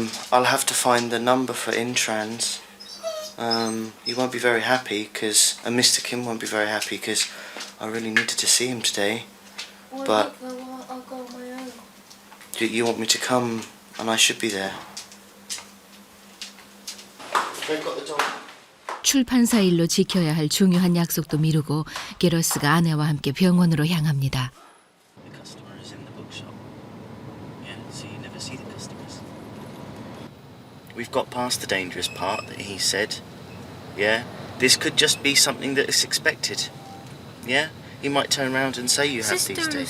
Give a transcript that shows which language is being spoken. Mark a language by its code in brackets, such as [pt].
[en] I'll have to find the number for Intrans. He won't be very happy because, and Mr. Kim won't be very happy because I really needed to see him today. But I'll go on my own. you want me to come and I should be there. They've got the dog. [ko] 출판사 일로 지켜야 할 중요한 약속도 미루고 게러스가 아내와 함께 병원으로 향합니다. [en] The customer is in the bookshop. Yeah, so you never see the customers. We've got past the dangerous part that he said. Yeah, this could just be something that is expected. Yeah, he might turn around and say you have these Sister days.